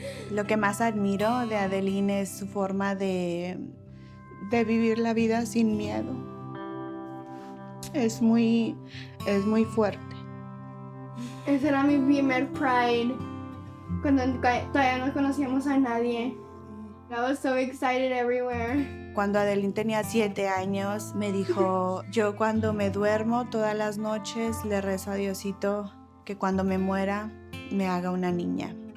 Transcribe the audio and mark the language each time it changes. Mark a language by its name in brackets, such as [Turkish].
[Spanish] Lo que más admiro de Adeline es su forma de vivir la vida sin miedo. Es muy fuerte. Ese era mi primer Pride, cuando todavía no conocíamos a nadie. [English] I was so excited everywhere. [Spanish] Cuando Adeline tenía 7 años, me dijo, yo cuando me duermo todas las noches le rezo a Diosito que cuando me muera me haga una niña.